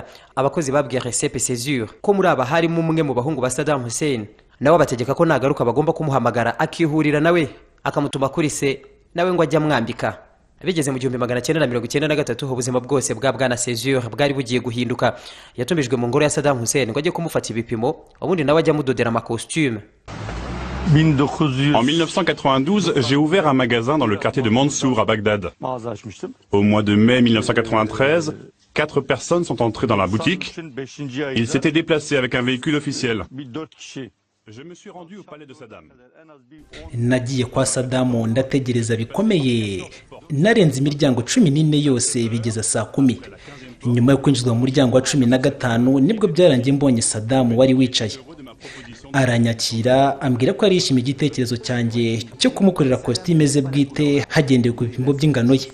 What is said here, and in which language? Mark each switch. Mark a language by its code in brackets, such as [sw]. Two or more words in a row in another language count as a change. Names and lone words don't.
[rw] Abakozi babwiye Recep Sezur ko muri aba harimo umwe mu bahungu ba Saddam Hussein, nawe abategeka ko nagaruka bagomba kumuhamagara akihurira nawe akamutuma kuri se nawe ngo ajya mwambika. Bigeze mu 1993 ubuzima bwose bwa bwana Sezur bwari bugiye guhinduka. Yatumijwe mu ngoro ya Saddam Hussein ngo ajye kumufata ibipimo, ubundi nawe ajya mudodera amakostume. [fr] En 1992, j'ai ouvert un magasin dans le quartier de Mansour à Bagdad. Au mois de mai 1993, 4 personnes sont entrées dans la boutique. Ils s'étaient déplacés avec un véhicule officiel. Je me suis rendu au palais de Saddam. [rw] Nagiye kwa Saddam ndategereza bikomeye. Narenze imiryango 14 yose bigeza saa 10. Nyuma yo kwinjizwa mu muryango wa 15 nibwo byarangiye mbonye Saddam wari wicaye. Aranyakira ambwira ko arishimye igitekerezo cyanjye cyo kumukorera costume ze bwite hagendewe ku bipimo by'ingano ye.